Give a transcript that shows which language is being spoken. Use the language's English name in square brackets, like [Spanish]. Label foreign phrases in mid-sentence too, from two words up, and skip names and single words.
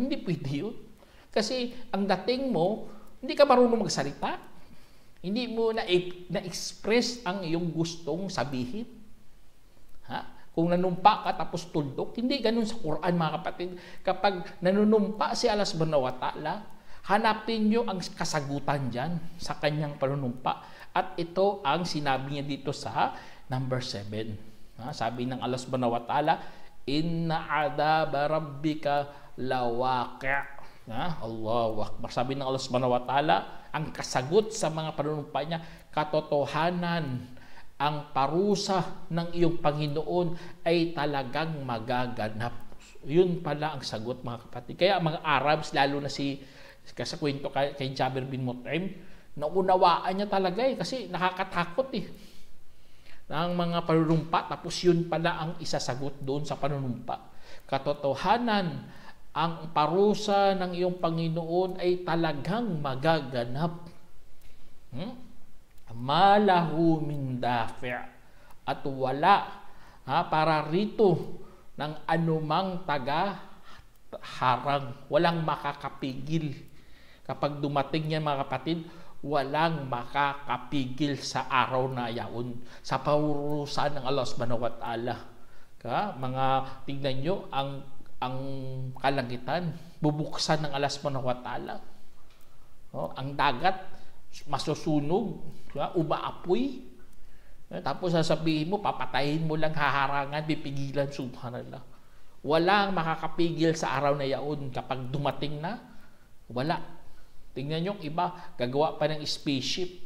[Filipino] Hindi pwede yun. Kasi ang dating mo, hindi ka marunong magsalita. Hindi mo na-express ang iyong gustong sabihin. Kung nanumpa ka tapos tuldok, hindi ganun sa Quran, mga kapatid. Kapag nanunumpa si [Arabic] الله سبحانه وتعالى, [Filipino] hanapin nyo ang kasagutan dyan sa kanyang panunumpa. At ito ang sinabi niya dito sa number 7. Sabi ng [Arabic] الله سبحانه وتعالى, إن عذاب ربك لواقع'. الله أكبر. [Filipino] Sabi ng [Arabic] الله سبحانه وتعالى, [Filipino] ang kasagot sa mga panunumpa niya, katotohanan, ang parusa ng iyong Panginoon ay talagang magaganap. Yun pala ang sagot, mga kapatid. Kaya mga Arabs, lalo na sa kwento kay Jabir bin Mut'im, naunawaan niya talaga kasi nakakatakot ng mga panunumpa, tapos yun pala ang isasagot doon sa panunumpa. Katotohanan, ang parusa ng iyong Panginoon ay talagang magaganap. [Arabic] ما له من دافع' [Filipino] at wala para rito ng anumang taga-harang, walang makakapigil. Kapag dumating yan, mga kapatid, walang makakapigil sa araw na yaon, sa parusa ng [Arabic] الله سبحانه وتعالى. [Filipino] Mga tingnan nyo, ang kalangitan, bubuksan ng [Arabic] الله سبحانه وتعالى. [Filipino] Ang dagat, masusunog, umaapoy. Tapos sasabihin mo, papatayin mo lang, haharangan, pipigilan, subhanallah. Walang makakapigil sa araw na yaon. Kapag dumating na, wala. Tingnan yung iba, gagawa pa ng spaceship.